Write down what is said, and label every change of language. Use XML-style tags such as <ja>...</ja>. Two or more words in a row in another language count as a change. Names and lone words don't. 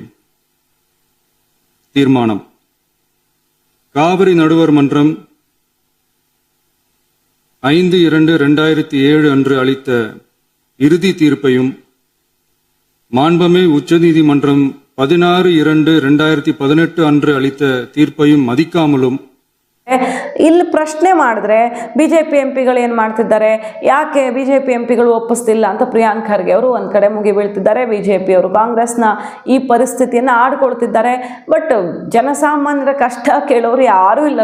<ta>தீர்மானம்: காவிரி நடுவர் மன்றம் 5/2/2007 அன்று அளித்த இறுதி தீர்ப்பையும் மாண்புமிகு உச்சநீதிமன்றம் 16/2/2018 அன்று அளித்த தீர்ப்பையும் மதிக்காமலும்</ta> <kn>ಇಲ್ಲಿ ಪ್ರಶ್ನೆ ಮಾಡಿದ್ರೆ ಬಿಜೆಪಿ ಎಂಪಿಗಳು ಏನು ಮಾಡ್ತಿದ್ದಾರೆ, ಯಾಕೆ ಬಿಜೆಪಿ ಎಂಪಿಗಳು ಒಪ್ಪಿಸ್ತಿಲ್ಲ ಅಂತ ಪ್ರಿಯಾಂಕ್ ಖರ್ಗೆ ಅವರು ಒಂದು ಕಡೆ ಮುಗಿ ಬೀಳ್ತಿದ್ದಾರೆ. ಬಿಜೆಪಿ ಅವರು ಕಾಂಗ್ರೆಸ್ನ ಈ ಪರಿಸ್ಥಿತಿಯನ್ನು ಆಡ್ಕೊಳ್ತಿದ್ದಾರೆ. ಬಟ್ ಜನಸಾಮಾನ್ಯರ ಕಷ್ಟ ಕೇಳೋರು ಯಾರೂ ಇಲ್ಲ.</kn>